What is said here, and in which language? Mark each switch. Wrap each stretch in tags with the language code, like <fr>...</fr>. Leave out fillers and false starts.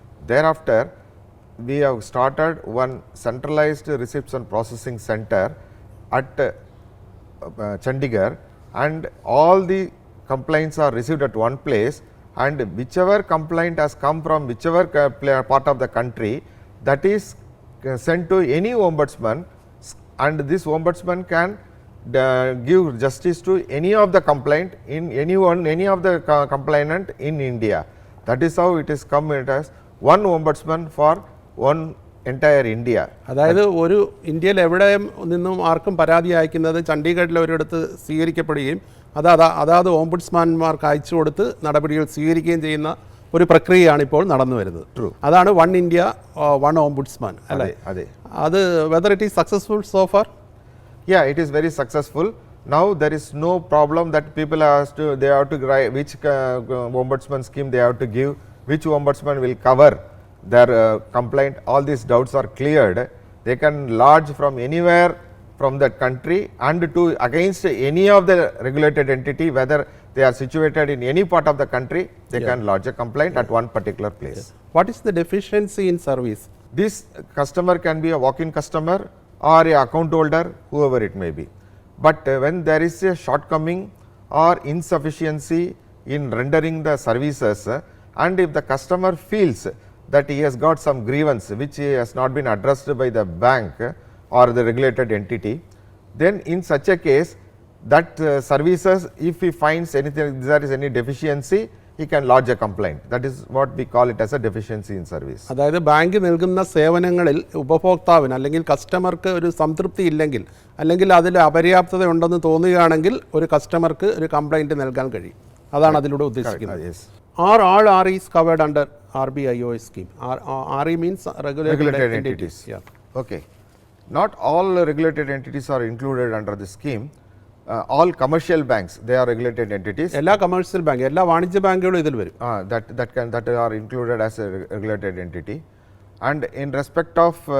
<en>Thereafter, we have started one centralized receipts and processing center at Chandigarh, and all the complaints are received at one place, and whichever complaint has come from whichever part of the country, that is sent to any ombudsman, and this ombudsman can give justice to any of the complaint in any of the complainant in India. That is how it is come as one ombudsman for one entire India.</en> <ml>അതായത് ഒരു ഇന്ത്യയിൽ എവിടെ നിന്നും ആർക്കും പരാതി അയക്കുന്നത് ചണ്ഡീഗഡിലെ ഒരിടത്ത് സ്വീകരിക്കപ്പെടുകയും അതാത് ഓംബുഡ്സ്മാൻമാർക്ക് അയച്ചു കൊടുത്ത് നടപടികൾ സ്വീകരിക്കുകയും ചെയ്യുന്ന ഒരു പ്രക്രിയയാണ് ഇപ്പോൾ നടന്നു വരുന്നത്. അതാണ് വൺ ഇന്ത്യ വൺ ഓംബുഡ്സ്മാൻ അല്ലേ?</ml> <en>അത് whether it is successful so far? Yeah, it is very successful. Now there is no problem that people they have to write which ombudsman scheme they have to give, which ombudsman will cover their complaint. All these doubts are cleared. They can lodge from anywhere from that country and to against any of the regulated entity, whether they are situated in any part of the country, they can lodge a complaint at one particular place. What is the deficiency in service? This customer can be a walk-in customer or a account holder, whoever it may be. But when there is a shortcoming or insufficiency in rendering the services, and if the customer feels that he has got some grievance which has not been addressed by the bank or the regulated entity, then in such a case that services, if he finds anything, there is any deficiency, he can lodge a complaint. That is what we call it as a deficiency in service.</en> <ml>അതായത് bank നൽകുന്ന സേവനങ്ങളിൽ ഉപഭോക്താവിന് അല്ലെങ്കിൽ കസ്റ്റമർക്ക് ഒരു സംതൃപ്തി ഇല്ലെങ്കിൽ അല്ലെങ്കിൽ അതിൽ അപര്യാപ്തത ഉണ്ടെന്ന് തോന്നുകയാണെങ്കിൽ ഒരു കസ്റ്റമർക്ക് ഒരു കംപ്ലൈൻറ്റ് നൽകാൻ കഴിയും. അതാണ് അതിലൂടെ ഉദ്ദേശിക്കുന്നത്.</ml> <en>Are all REs covered under RBIOS scheme? RE means regulated entities. Okay. Not all regulated entities are included under the scheme. All commercial banks, they are regulated entities.</en> <ml>എല്ലാ കമേഴ്ഷ്യൽ ബാങ്ക്, എല്ലാ വാണിജ്യ ബാങ്കുകളും ഇതിൽ വരും.</ml> <en>That are included as a regulated entity. And in respect of</en>